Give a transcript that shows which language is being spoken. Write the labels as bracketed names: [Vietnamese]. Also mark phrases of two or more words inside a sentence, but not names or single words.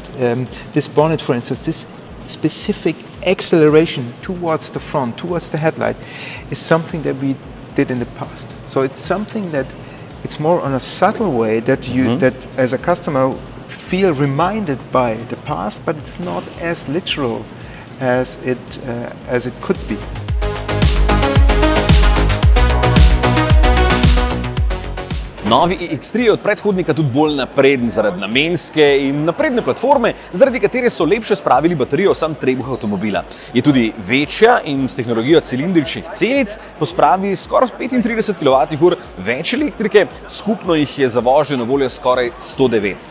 [English] This bonnet, for instance, this specific acceleration towards the front, towards the headlight, is something that we did in the past. So it's something that it's more on a subtle way that you that as a customer feel reminded by the past, but it's not as literal as it could be. [Slovenian] Novi iX3 je od predhodnika tudi bolj napreden zaradi namenske in napredne platforme, zaradi katere so lepše spravili baterijo v sam trebuh avtomobila. Je tudi večja in s tehnologijo cilindričnih celic pospravi skoraj 35 kWh več elektrike, skupno jih je za vožnjo na voljo skoraj 109.